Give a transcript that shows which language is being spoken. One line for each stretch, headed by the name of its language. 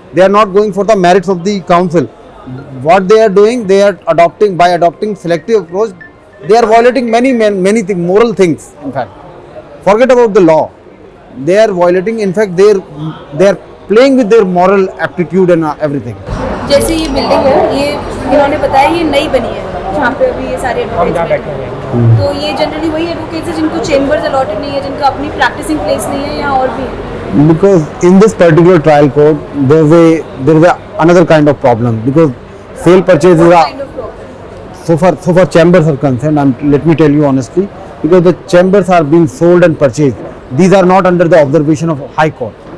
English: They are not going for the merits of the counsel. What they are doing, they are adopting selective approach. They are violating many things, moral things. In fact, forget about the law. They are violating. In fact, they are playing with their moral aptitude and everything.
Hindi: जैसे ये building है, ये इन्होंने बताया ये नई बनी है, जहाँ पे अभी ये सारे एडवोकेट्स, तो ये जनरली वही एडवोकेट्स हैं जिनको चेम्बर्स अलॉटेड नहीं है, जिनका अपनी प्रैक्टिसिंग प्लेस नहीं है, या और भी है?
English: Because in this particular trial court, there is another kind of problem, because sale purchase is What kind of problem? so far chambers are concerned, and let me tell you honestly, because the chambers are being sold and purchased, these are not under the observation of High Court.